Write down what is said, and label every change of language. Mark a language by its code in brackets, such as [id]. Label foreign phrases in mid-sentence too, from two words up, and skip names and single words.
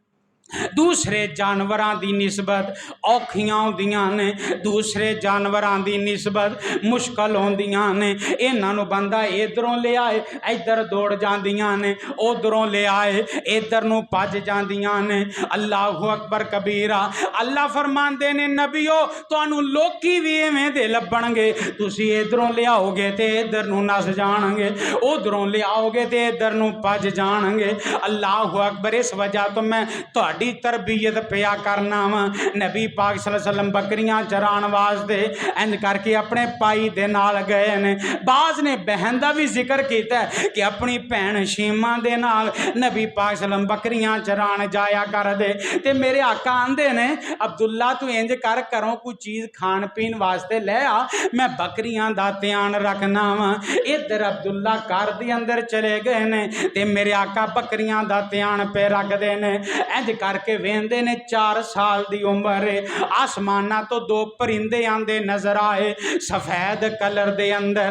[pa] دوسرے جانوراں دی نسبت اوکھیاں ہوندیاں نے دوسرے جانوراں دی نسبت مشکل ہوندیاں نے انہاں نوں بندہ ادھروں لے آئے ادھر دوڑ جاندیاں نے ادھروں لے آئے ادھر نوں بھج جاندیاں نے. [ar] الله أكبر كبيرا [pa] اللہ فرماندے نے نبیو تہانوں لوکی بھی ایویں دے لبھنگے تسیں ادھروں لے آؤگے تے ادھر نوں نس جانگے ادھروں لے آؤگے تے ادھر نوں بھج جانگے. [ar] الله أكبر [pa] اس وجہ تو میں تہاڈی تربیت پیا کرنا وا نبی پاک [ar] صلى الله عليه وسلم [pa] بکریاں چران واسطے انج کرکے اپنے بھائی دے نال گئے نے. [ur] بعض نے بہن کا بھی ذکر کیا کہ [pa] اپنی بھین شیما دے نال نبی پاک [ar] صلى الله عليه وسلم [pa] بکریاں چران جایا کر دے تے میرے آقا آندے نے عبداللہ تو انج کر گھروں کوئی چیز کھان پین واسطے لے آ میں بکریاں دا دھیان رکھنا وا. ادھر عبداللہ گھر دے اندر چلے گئے نے تے میرے آقا بکریاں دا دھیان پے رکھتے ہیں انج کر کرکے ویندے نے 4 سال دی عمر، اسماناں تو 2 پرندے آندے نظر آئے سفید کلر دے اندر.